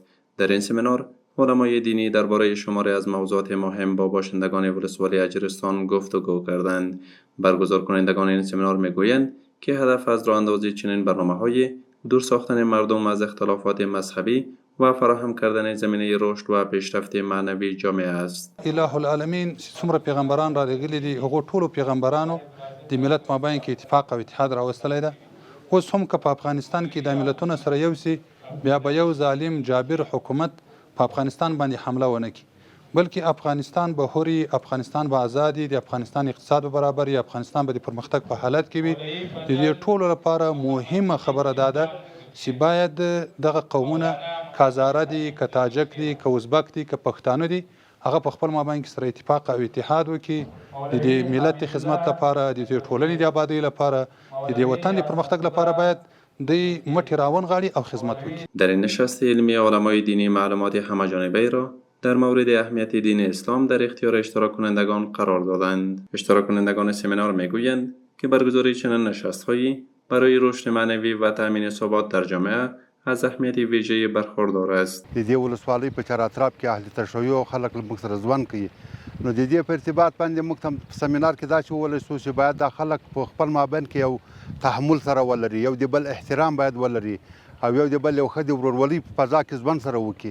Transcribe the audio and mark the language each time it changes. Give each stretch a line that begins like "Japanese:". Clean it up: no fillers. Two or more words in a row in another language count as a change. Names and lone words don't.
Persian: در این سمینار علمای دینی درباره شماری از موضوعات مهم با باشندگان ولسوالی اجرستان گفتگو کردند. برگزار کنندگان این سمینار میگویند که هدف از راهاندازی چنین برنامه‌های دور ساختن مردم از اختلافات مذهبی و فراهم کردن زمینه رشد و پیشرفت معنوی جامعه است.
Pashto: اله العالمین څومره پیغمبران را لېږلي دي، هغو ټولو پیغمبرانو د ملت مابین کې اتفاق او اتحاد راوستلی ده. اوس هم که په افغانستان کې د ملتونو سره یو سي، بیا به یو ظالم جابر حکومت په افغانستان باندې حمله ونه کړي، بلکې افغانستان به هوري، افغانستان به آزادي، د افغانستان اقتصاد به برابر وي، افغانستان به د پرمختګ په حالت کې وي. د دې ټولو لپاره مهمه خبره دا ده چې باید دغه قومونه که هزاره دي، که تاجک دي، که ازبک دي، که پښتانه دي، هغه په خپل مابین کې سره اتفاق او اتحاد وکړي، د دې ملت د خدمت لپاره، د دې ټولنې د آبادۍ لپاره، د دې وطن د پرمختګ لپاره باید دی مټې راونغاړي او خدمت وکړي.
Persian: در این نشست علمی علمای دینی معلومات همه‌جانبه را در مورد اهمیت دین اسلام در اختیار اشتراک کنندگان قرار دادند. اشتراک کنندگان سمینار میگویند که برگزاری چنین نشست‌هایی برای رشد معنوی و تأمین ثبات در جامعه از اهمیت ویژه برخوردار است.
Pashto: د دې ولسوالۍ په چار اطراف کې اهل تشیع او خلک موږ سره ژوند کوي، نو د دې په ارتباط باندې موږ هم په سمینار کې دا چې وویل شو چې باید دا خلک په خپل مابین کې یو تحمل سره ولري، یو د بل احترام باید ولري او یو د بل یو ښه د ورورولۍ په فضا کې ژوند سره وکړي.